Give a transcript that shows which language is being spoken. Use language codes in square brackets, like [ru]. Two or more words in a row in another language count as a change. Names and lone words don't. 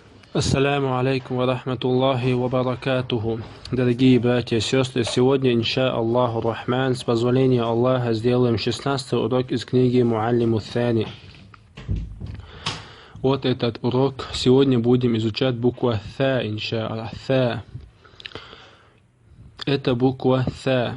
[ar] السلام عليكم ورحمة الله وبركاته. [ru] Дорогие братья и сестры, сегодня, [ar] إن شاء الله الرحمن, [ru] с позволения Аллаха, сделаем 16-й урок из книги Муаллиму Thani. Вот этот урок. Сегодня будем изучать букву Тha, [ar] إن شاء الله. [ru] Tha. Это буква Tha.